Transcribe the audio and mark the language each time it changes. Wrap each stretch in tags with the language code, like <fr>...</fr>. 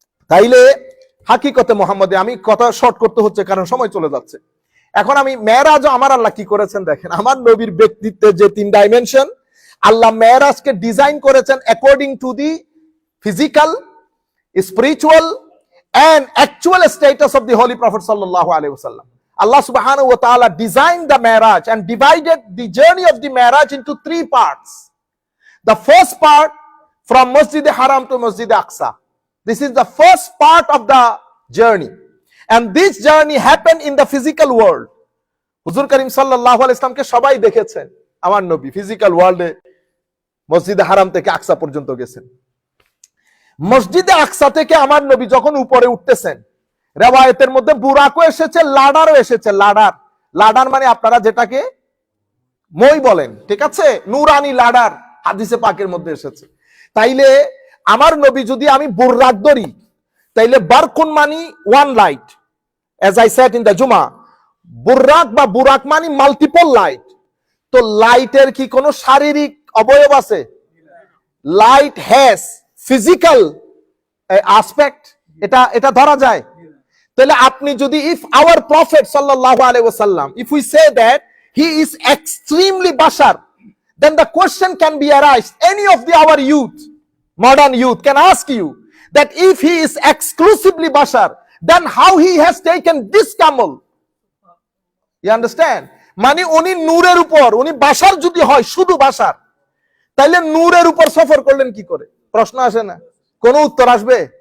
<bn>তাইলে হাকিকতে মুহাম্মদে, আমি কথা শর্ট করতে হচ্ছে কারণ সময় চলে যাচ্ছে। এখন আমি মেরাজ আমার আল্লাহ কি করেছেন দেখেন। আমার নবীর ব্যক্তিত্বের যে 3 ডাইমেনশন, আল্লাহ মেরাজকে ডিজাইন করেছেন according to the physical, spiritual and actual status of the Holy Prophet sallallahu alaihi wasallam.</bn> <en>Allah subhanahu wa ta'ala designed the Mi'raj and divided the journey of the Mi'raj into 3 parts. The first part from Masjid Haram to Masjid Aqsa. This is the first part of the journey. And this journey happened in the physical world.</en> <bn>Huzur Karim sallallahu alaihi wasallam ke সবাই দেখেছেন, আমার নবী physical ওয়ার্ল্ডে মসজিদে হারাম থেকে আকসা পর্যন্ত গেছেন। মসজিদে আকসা থেকে আমার নবী যখন উপরে উঠতেছেন, রিওয়ায়াতের মধ্যে বুরাকও এসেছে, লাডারও এসেছে। লাডার, লাডার মানে আপনারা যেটাকে মই বলেন, ঠিক আছে, নূরানি লাডার হাদিসে পাকের মধ্যে এসেছে। তাইলে আমার নবী যদি আমি বুরাক ধরি, তাইলে বারকুন মানি one light, age I said in the জুমা। বুরাক বা বুরাক মানি মাল্টিপল লাইট। তো লাইটের কি কোনো শারীরিক অবয়ব আছে?</bn> <en>Light has physical aspect, এটা ধরা যায়। তাহলে আপনি যদি ইফ আওয়ার প্রফেট সাল্লাল্লাহু আলাইহি ওয়াসাল্লাম, if we say that he is extremely বাশার, then the question can be arised. Any of our youth, modern youth can ask you that if he is exclusively bashar, then how he has taken this camel? You understand?</en> <bn>মানে উনি নূরের উপর, উনি বাশার যদি হয়, শুধু বাশার, তাইলে নূরের উপর সফর করলেন কি করে? প্রশ্ন আসে না? কোনো উত্তর আসবে?</bn>